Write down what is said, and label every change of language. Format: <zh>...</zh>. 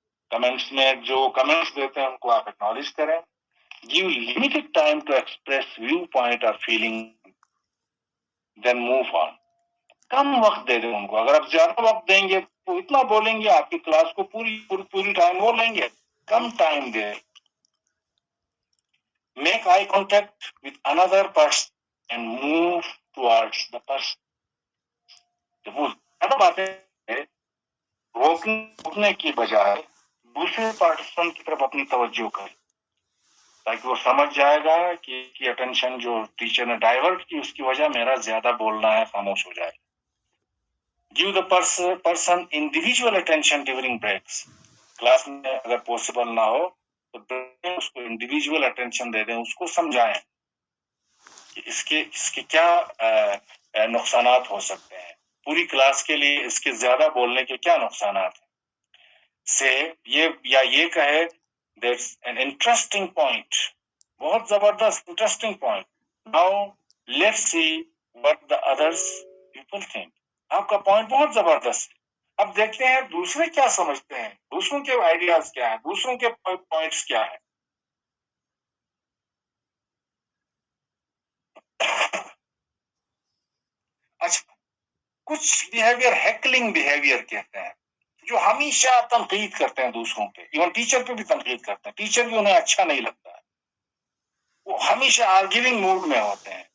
<ur>Comments میں جو comments دیتے ہیں ان کو آپ ایکنالج کریں.</ur> <en>Give limited time to express viewpoint اور feeling, then move on.</en> <ur>کم وقت دے دیں ان کو. اگر آپ زیادہ وقت دیں گے تو اتنا بولیں گے, آپ کی کلاس کو پوری ٹائم وہ لیں گے, کم time they.</ur> <en>Make eye contact with another person and move towards the person.</en> <ur>جب وہ زیادہ باتیں روکنے کی بجائے دوسرے پارٹیسپینٹ کی طرف اپنی توجہ کرے, تاکہ وہ سمجھ جائے گا کہ اٹینشن جو ٹیچر نے ڈائیورٹ کی اس کی وجہ میرا زیادہ بولنا ہے, خاموش ہو جائے.</ur> <en>Give the person individual attention during breaks.</en> <ur>Class میں اگر پاسبل نہ ہو تو اس کو انڈیویجول اٹینشن دے دیں, اس کو سمجھائیں کہ اس کے کیا نقصانات ہو سکتے ہیں, پوری کلاس کے لیے اس کے زیادہ بولنے کے کیا نقصانات ہیں. سے یہ کہے</ur> <en>that's an interesting point,</en> <ur>بہت زبردست interesting point.</ur> <en>Now let's see what the others people think.</en> <ur>آپ کا پوائنٹ بہت زبردست ہے, اب دیکھتے ہیں دوسرے کیا سمجھتے ہیں, دوسروں کے آئیڈیاز کیا ہیں, دوسروں کے پوائنٹس کیا ہیں. اچھا, کچھ بیہیویئر ہیکلنگ بیہیویئر کہتے ہیں, جو ہمیشہ تنقید کرتے ہیں دوسروں پہ, ایون ٹیچر پہ بھی تنقید کرتے ہیں, ٹیچر بھی انہیں اچھا نہیں لگتا ہے, وہ ہمیشہ آرگیونگ موڈ میں ہوتے ہیں.</ur>